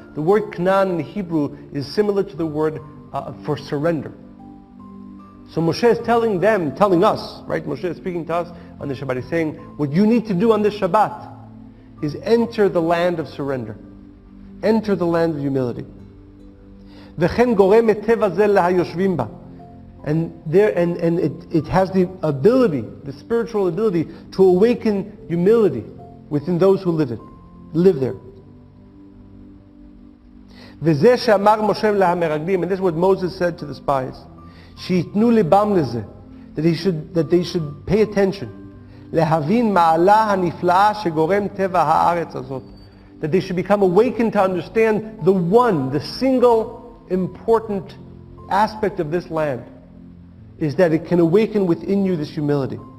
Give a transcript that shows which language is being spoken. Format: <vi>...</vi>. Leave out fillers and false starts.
<en>The word Canaan in Hebrew is similar to the word for surrender. So Moshe is telling us, right? Moshe is speaking to us on the Shabbat. He's saying, what you need to do on this Shabbat is enter the land of surrender. Enter the land of humility.</en> <he>וכן גורם היטב הזה להיושבים בה.</he> <en>And it has the ability, the spiritual ability, to awaken humility within those who live there.</en> <he>וזה שאמר משה למרגלים,</he> <en>and this is what Moses said to the spies,</en> <he>שיתנו ליבם לזה,</he> <en>that they should pay attention,</en> <he>להבין מעלה הנפלאה שגורם טבע הארץ הזאת,</he> <en>that they should become awakened to understand the single important aspect of this land is that it can awaken within you this humility.</en>